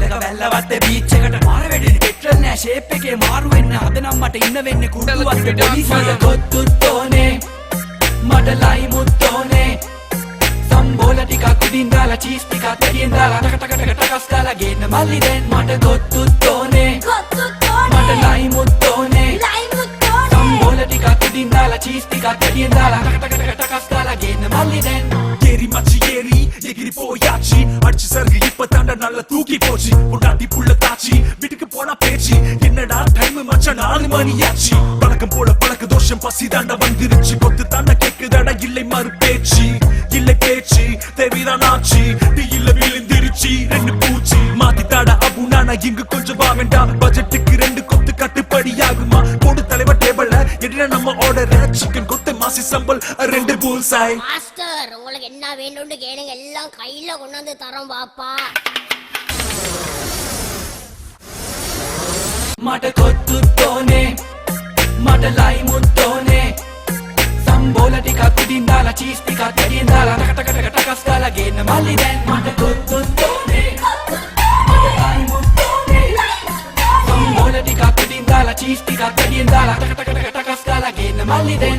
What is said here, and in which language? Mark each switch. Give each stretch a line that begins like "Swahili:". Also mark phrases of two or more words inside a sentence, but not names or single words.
Sinhala: එක වැල්ලවත් බීච් එකට මාර වෙඩිලි පෙට්‍රල් නෑ ෂේප් එකේ මාරු වෙන්න අද නම් මට ඉන්න වෙන්නේ කුඩුවත් පොලිස් මට කොත්තුත්තෝනේ මට ලයිමුත්තෝනේ සම්බෝල ටිකක් උඩින් දාලා චීස් ටිකක් දැඩියෙන් දාලා ටකටකටකස් ගාලා ගේන්න මල්ලි දැන් මට කොත්තුත්තෝනේ මට ලයිමුත්තෝනේ සම්බෝල ටිකක් උඩින් දාලා චීස් ටිකක් දැඩියෙන් දාලා ටකටකටකස් ගාලා ගේන්න මල්ලි දැන්
Tamil: ஏரி மச்சி ஏரி எகிரி போயாச்சி அடிச்சு சருகு இப்ப தாண்டா நல்லா தூக்கி போச்சு பொண்டாட்டி புள்ள தாச்சி வீட்டுக்கு போனா பேச்சு என்னடா டைம் மச்சான் 4 மணியாச்சு பழக்கம் போல பழக்க தோஷம் பசி தாண்டா வந்துருச்சு கொத்து தாண்டா கேக்குதாடா இல்லை மறு பேச்சு இல்லை பேச்சு தேவைதான் ஆச்சு நீ இல்ல விழுந்திருச்சு ரெண்டு பூச்சி மாத்தி தாடா அபு நானா இங்கு கொஞ்சம் வா வேண்டாம் பட்ஜெட்டுக்கு 2 கொத்து கட்டுப்படி ஆகுமா போடு தலைவர் டேபிள்ல என்ன நம்ம ஆர்டர் சிக்கன் கொத்து மாசி சம்பல் 2 பூல்சாய் மாஸ்டர் உங்களுக்கு என்ன வேணும்னு கேளுங்க எல்லாம் கையில கொண்டு வந்து தரோம் பாப்பா
Sinhala: මට කොත්තුත්තෝනේ මට ලයිමුත්තෝනේ සම්බෝල ටිකක් උඩින් දාලා චීස් ටිකක් දැඩියෙන් දාලා ටකටකටකස් ගාලා ගේන්න මල්ලි දැන් මට කොත්තුත්තෝනේ මට ලයිමුත්තෝනේ සම්බෝල ටිකක් උඩින් දාලා චීස් ටිකක් දැඩියෙන් දාලා ටකටකටකස් ගාලා ගේන්න මල්ලි දැන්